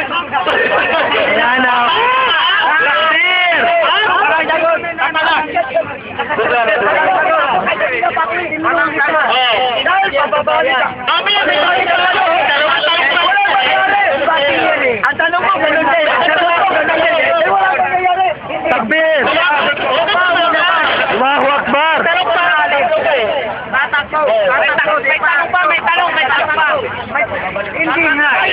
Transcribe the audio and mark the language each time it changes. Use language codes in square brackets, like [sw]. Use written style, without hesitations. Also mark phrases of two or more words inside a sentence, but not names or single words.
[tl] Yan na. Ang tanong mo, ganun din. [ar] تكبير! الله أكبر! [tl] May tanong pa. Hindi nga.